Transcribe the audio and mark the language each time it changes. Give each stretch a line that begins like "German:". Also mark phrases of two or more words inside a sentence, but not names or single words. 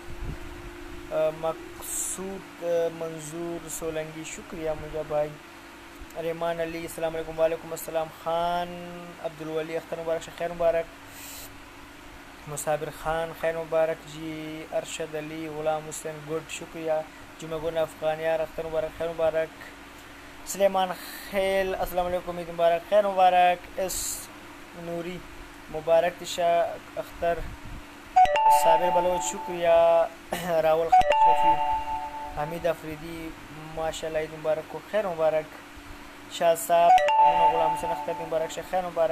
Urdu: مقصود منظور سولنگی شکریہ مجھے بھائی. رحمان علی
Arabic: السلام علیکم. وعلیکم السلام.
Urdu: خان عبدالولی اختر مبارک شاہ خیر مبارک. مصابر خان خیر مبارک جی. ارشد علی غلام حسین گڈ شکریہ. جمعہ گن افغانیار اختر مبارک خیر مبارک. سلیمان خیل
Arabic: السلام علیکم
Urdu: عید مبارک خیر مبارک. اس نوری مبارک. تشا اختر صابر بلوچ شکریہ. راول خان شفیع. حمید افریدی ماشاءاللہ عید مبارک کو خیر مبارک. شاہ صاحب غلام حسین اختر مبارک شاہ خیر مبارک.